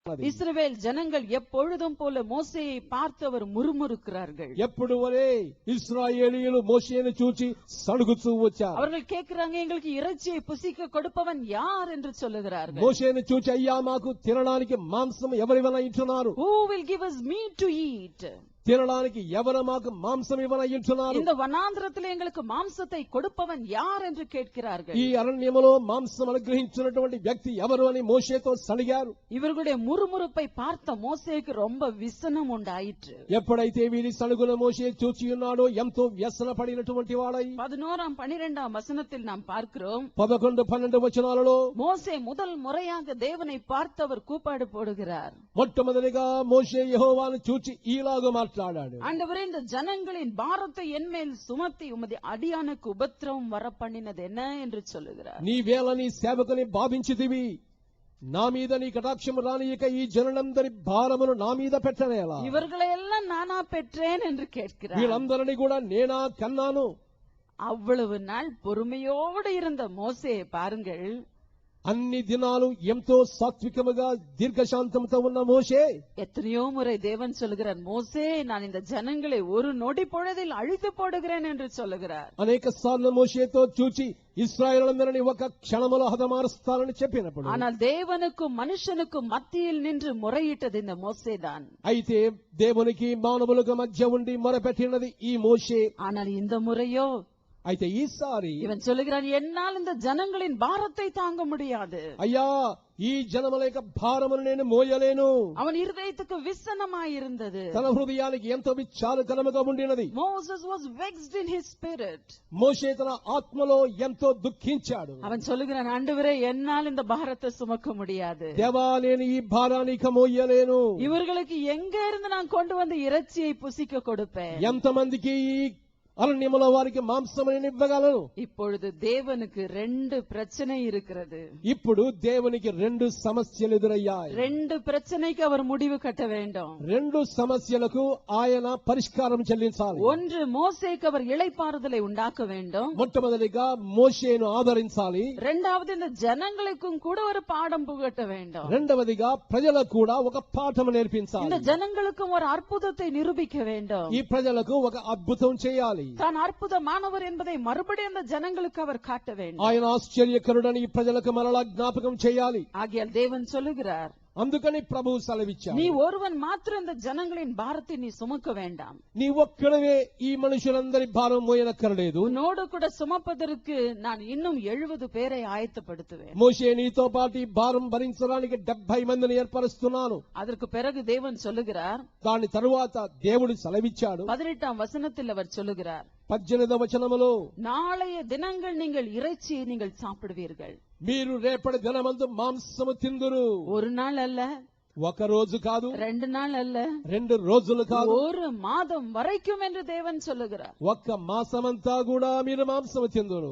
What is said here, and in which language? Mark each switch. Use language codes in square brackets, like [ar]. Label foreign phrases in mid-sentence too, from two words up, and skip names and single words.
[ta] இஸ்ரவேல் ஜனங்கள் எப்பொழுதும் போல மோசேயை பார்த்து அவர் முறுமுறுக்கிறார்கள். [te] ఎప్పుడు వలే ఇశ్రాయేలీయులు మోషేను చూచి సణుగుతూ వచ్చారు. [ta] அவர்கள் கேட்கிறாங்க, எங்களுக்கு இறைச்சியை புசிக்க கொடுப்பவன் யார் என்று சொல்லுகிறார்கள். [te] మోషేను చూచి అయ్యా మాకు తినడానికి మాంసం ఎవరివైనా ఇచ్చున్నారు. [en] Who will give us meat to eat? [te] తినడానికి ఎవరు మాకు మాంసం ఇవ్వనయ్యున్నారు. [ta] இந்த వనాంధ్రத்தில் எங்களுக்கு மாம்சத்தை கொடுப்பவன் யார் என்று கேட்கிறார்கள். [te] ఈ అరణ్యములో మాంసం అనుగ్రహించినటువంటి వ్యక్తి ఎవరు అని మోషేతో సణిగారు. [ta] இவர்களுடைய முறுமுறுப்பை பார்த்த மோசேக்கு ரொம்ப விசனம் உண்டாயிற்று. [te] ఎప్పుడైతే వీరి సణుగుల మోషే చూచి ఉన్నాడో ఎంతో వ్యసన పడినటువంటి వాడై [ta] 11 12 வசனத்தில் நாம் பார்க்கிறோம். [te] 11 12 వచనాలలో [ta] மோசே முதல் முறையாக தேவனை பார்த்து அவர் கூப்பாடு போடுகிறார். [te] మొట్టమొదటిగా మోషే యెహోవాను చూచి ఈలాగు మాట్లాడాడు. [ta] ஆண்டவரே, இந்த ஜனங்களின் பாரத்தை என்மேல் சுமத்தி உமது அடியானுக்கு உபத்திரவம் வர பண்ணினது என்ன என்று சொல்லுகிறார். [te] నీ వేళ నీ సేవకుని బాధించితివి, నా మీద నీ కటాక్షము రానియక ఈ జనులందరి భారమును నా మీద పెట్టనేలా. [ta] இவர்களை எல்லாம் நானா பெற்றேன் என்று கேட்கிறார். [te] వీళ్ళందరినీ కూడా నేనా కన్నాను. [ta] அவ்வளவு நாள் பொறுமையோடு இருந்த மோசேயை பாருங்கள். [te] అన్ని దినాలు ఎంతో సాత్వికముగా దీర్ఘశాంతంతో ఉన్న మోషే [ta] எத்தனையோ முறை தேவன் சொல்லுகிறார், மோசே நான் இந்த ஜனங்களை ஒரு நொடி பொழுதில் அழித்து போடுகிறேன் என்று சொல்லுகிறார். [te] అనేక సార్లు మోషేతో చూచి ఇశ్రాయేలులందరినీ ఒక క్షణములో హతమారుస్తానని చెప్పినప్పుడు, [ta] ஆனால் தேவனுக்கும் மனுஷனுக்கும் மத்தியில் நின்று முறையிட்டது இந்த மோசே தான். [te] అయితే దేవునికి మానవులకు మధ్య ఉండి మొరపెట్టినది ఈ మోషే. [ta] ஆனால் இந்த முறையோ, [te] అయితే ఈసారి [ta] இவன் சொல்லுகிறான், என்னால் இந்த ஜனங்களின் பாரத்தை தாங்க முடியாது. [te] అయ్యా ఈ జనముల యొక్క భారమును నేను మోయలేను. [ta] அவன் இருதயத்துக்கு விசனமாயிருந்தது. [te] తన హృదయానికి ఎంతో విచారకరముగా ఉండినది. [en] Moses was vexed in his spirit. [te] మోషే తన ఆత్మలో ఎంతో దుఃఖించాడు. [ta] அவன் சொல்லுகிறான், ஆண்டவரே என்னால் இந்த பாரத்தை சுமக்க முடியாது. [te] దేవా నేను ఈ భారాన్ని ఇక మోయలేను. [ta] இவர்களுக்கு எங்க இருந்து நான் கொண்டு வந்து இறைச்சியை புசிக்க கொடுப்பேன்? [te] ఎంతమందికి ఈ అరణ్యములో వారికి మాంసం నేను ఇవ్వగలను. [ta] இப்பொழுது தேவனுக்கு 2 பிரச்சனை இருக்கிறது. [te] ఇప్పుడు దేవునికి 2 సమస్యలు ఎదురయ్యాయి. [ta] 2 பிரச்சனைக்கு அவர் முடிவு கட்ட வேண்டும். [te] 2 సమస్యలకు ఆయన పరిష్కారం చెల్లించాలి. [ta] ஒன்று, மோசேக்கு அவர் இளைப்பாறுதலை உண்டாக்க வேண்டும். [te] మొట్టమొదటిగా మోషేను ఆదరించాలి. [ta] இரண்டாவது, இந்த ஜனங்களுக்கும் கூட ஒரு பாடம் புகட்ட வேண்டும். [te] రెండవదిగా ప్రజలకు కూడా ఒక పాఠం నేర్పించాలి. [ta] இந்த ஜனங்களுக்கும் ஒரு அற்புதத்தை நிரூபிக்க வேண்டும். [te] ఈ ప్రజలకు ఒక అద్భుతం చేయాలి. [ta] தான் அற்புதமானவர் என்பதை மறுபடியும் அந்த ஜனங்களுக்கு அவர் காட்ட வேண்டும். [te] ఆయన ఆశ్చర్యకరుడని ఈ ప్రజలకు మరలా జ్ఞాపకం చేయాలి. [ta] ஆகையால் தேவன் சொல்லுகிறார், [te] అందుకని ప్రభువు సెలవిచ్చాడు, [ta] நீ ஒருவன் மாத்திரம் இந்த ஜனங்களின் பாரத்தை நீ சுமக்க வேண்டாம். [te] నీ ఒక్కడవే ఈ మనుషులందరి భారం మోయనక్కర్లేదు. [ta] உன்னோடு கூட சுமப்பதற்கு நான் இன்னும் 70 பேரை ஆயத்தப்படுத்துவேன். [te] మోషే నీతో పాటు ఈ భారం భరించడానికి 70 మందిని ఏర్పరుస్తున్నాను. [ta] அதற்கு பிறகு தேவன் சொல்லுகிறார், [te] దాని తరువాత దేవుడు సెలవిచ్చాడు. [ta] 18 வசனத்தில் அவர் சொல்லுகிறார், [te] 18వ వచనములో, [ta] நாளைய தினங்கள் நீங்கள் இறைச்சியை நீங்கள் சாப்பிடுவீர்கள். [te] మీరు రేపటి దినమందు మాంసము తిందురు. [ta] ஒரு நாள் அல்ல, [te] ఒక రోజు కాదు, [ta] 2 நாள் அல்ல, [te] 2 రోజులు కాదు, [ta] ஒரு மாதம் வரைக்கும் என்று தேவன் சொல்லுகிறார். [te] ఒక్క మాసమంతా కూడా మీరు మాంసము తిందురు.